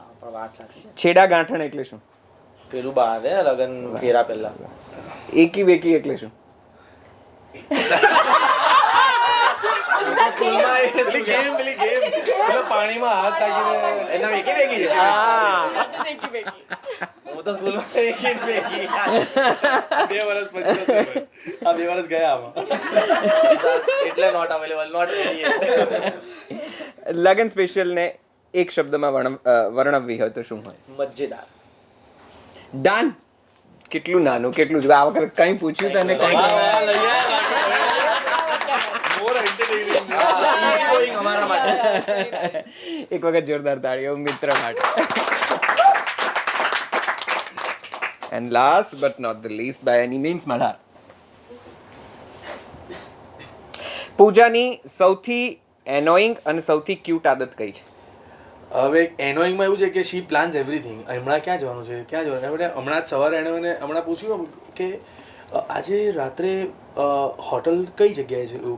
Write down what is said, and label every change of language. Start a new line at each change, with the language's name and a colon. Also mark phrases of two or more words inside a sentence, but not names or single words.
Gujarati: પણ વાત સાચી છે. છેડા ગાંઠણ એટલે શું? પેલું બાંધે ને લગન ફેરા પહેલા. એકી બેકી એટલે શું? પેલી game. પેલો પાણીમાં હાથ નાખીને એના વેકી વેકી છે.
English: That is
Gujarati: એકી બેકી. હું તો સ્કૂલમાં વેકી વેકી. 2 વર્ષ પછી તો થયું. આ 2 વર્ષ ગયા આમાં.
English: એટલે not available, not ready.
Gujarati: લગન સ્પેશિયલ ને એક શબ્દમાં વર્ણવવી હોય તો શું હોય? મજેદાર. ડાન. કેટલું નાનું, કેટલું જ. આ વખતે કઈ પૂછ્યું તને કઈ
English: More entertaining.
Gujarati: Easygoing અમારા માટે. એક વખત જોરદાર તાળીઓ મિત્ર માટે.
English: And last but not the least by any means,
Gujarati: મલ્હાર. પૂજાની સૌથી એનોઈંગ અને સૌથી ક્યુટ આદત કઈ છે? હવે એનોઈંગમાં એવું છે કે
English: she plans everything.
Gujarati: હમણાં ક્યાં જવાનું છે, હમણાં જ સવારે એણે મને હમણાં પૂછ્યું કે આજે રાત્રે હોટલ કઈ જગ્યાએ છે એવું.